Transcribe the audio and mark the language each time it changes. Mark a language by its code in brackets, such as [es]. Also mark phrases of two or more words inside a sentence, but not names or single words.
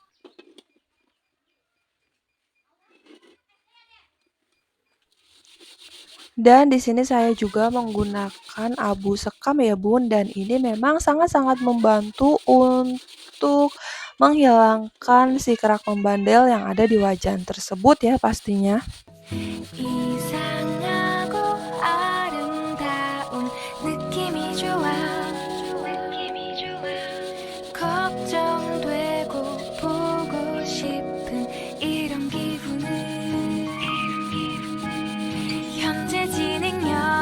[id] Dan di sini saya juga menggunakan abu sekam ya bun dan ini memang sangat-sangat membantu untuk menghilangkan si kerak membandel yang ada di wajan tersebut ya pastinya. [ko] 이상하고 아름다운 느낌이 좋아 걱정되고 보고 싶은 이런 기분을 현재 진행형